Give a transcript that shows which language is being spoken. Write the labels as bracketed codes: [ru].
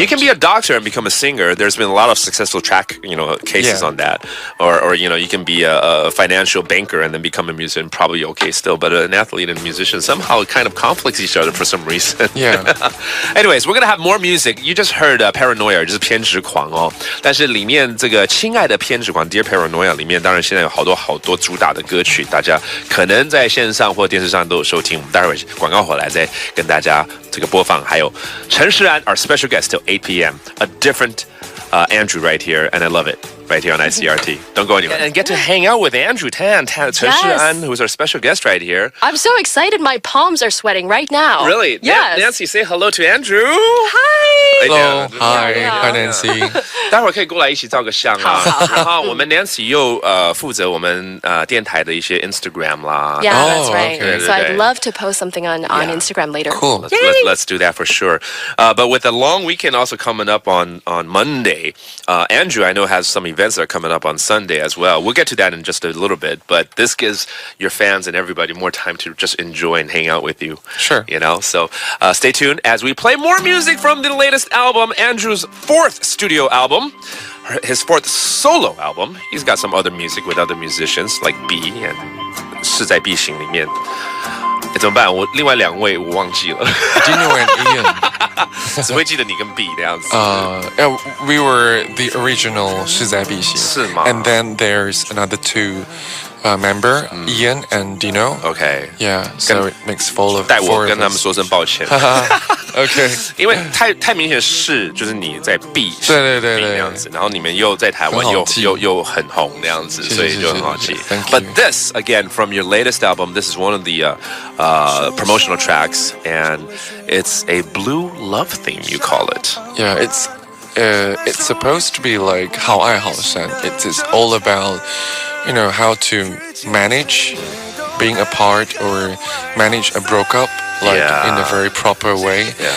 [en] You can be a doctor and become a singer. There's been a lot of successful cases on that. Or you can be a financial banker and then become a musician, probably okay still. But an athlete and a musician somehow kind of conflicts each other for some reason. Yeah. Anyways, we're gonna have more music. You just heard Paranoia [zh] 就是偏执狂哦。但是里面这个亲爱的偏执狂 Dear Paranoia 里面，当然现在有好多主打的歌曲，大家可能在线上或电视上都有收听。我们待会儿广告回来再跟大家这个播放。还有 [en] 陈势安 our special guest till 8 p.m. A different Andrew right here, and I love it. Right here on ICRT. Don't go anywhere. And get to hang out with Andrew Tan, Chen Shi'an, who's our special guest right here. I'm so excited. My palms are sweating right now. Really? Yes. Nancy, say hello to Andrew. Hi. Hello. Hi, Nancy. [zh] 待会儿可以过来一起照个相啊。然后我们 Nancy 又负责我们电台的一些 Instagram 啦。 [en] Yeah, that's right. Okay. So I'd love to post something on Instagram later. Cool. Let's do that for sure. But with the long weekend also coming up on Monday, Andrew I know has some events that are coming up on Sunday as well. We'll get to that in just a little bit, but this gives your fans and everybody more time to just enjoy and hang out with you. Sure. So stay tuned as we play more music from the latest album, Andrew's 4th studio album, his 4th solo album. He's got some other music with other musicians like B and 势在必行里面。 [zh] 怎么办？我另外2位我忘记了。 [en] Dino and Ian. [zh] 只会记得你跟 B 这样子。 [en] Yeah, we were the original 势在必行。 [zh] 是吗？ [en] And then there's another 2 member, Ian and Dino. Okay. Yeah, so it makes 4 of us. [zh] 代我跟他们说声抱歉。 [en] Okay. [zh] 因为太明显是就是你在 B 对这样子，然后你们又在台湾又很红那样子，所以就很好记。 [en] But this again from your latest album, this is one of the promotional tracks, and it's a blue love theme. You call it? Yeah, it's supposed to be like 好爱好散. It is all about how to manage being apart or manage a breakup in a very proper way.